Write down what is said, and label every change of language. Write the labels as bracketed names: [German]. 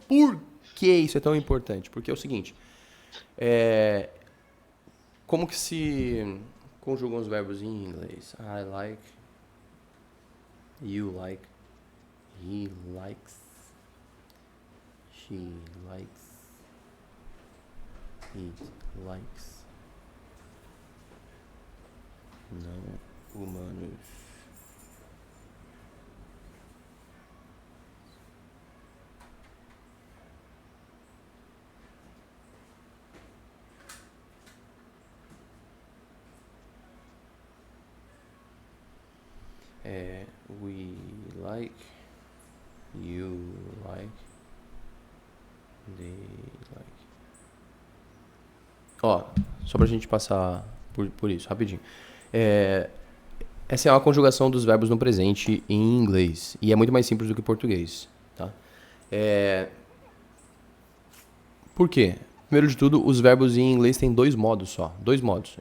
[Portuguese] Por que isso é tão importante? Porque é o seguinte, como que se conjugam os verbos em inglês? [English] I like, you like, he likes, she likes, it likes, [Portuguese] não humanos. [English] We like, you like, they like. [Portuguese] Ó, só pra gente passar por isso, rapidinho. É, essa é uma conjugação dos verbos no presente em inglês. E é muito mais simples do que em português. Tá? Por quê? Primeiro de tudo, os verbos em inglês têm dois modos só. Dois modos.